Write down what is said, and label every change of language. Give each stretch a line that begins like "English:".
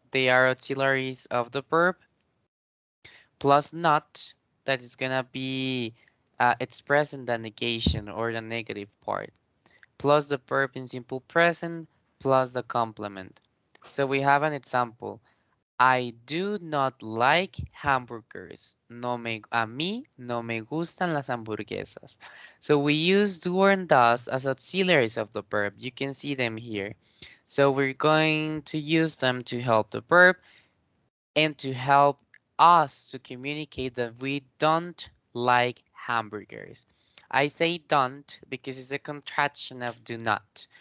English: They are auxiliaries of the verb plus not that is gonna be expressing the negation or the negative part plus the verb in simple present plus the complement. So we have an example. I do not like hamburgers.
Spanish: A mí no me gustan las hamburguesas.
English: So we use do and does as auxiliaries of the verb. You can see them here. So we're going to use them to help the verb and to help us to communicate that we don't like hamburgers. I say don't because it's a contraction of do not.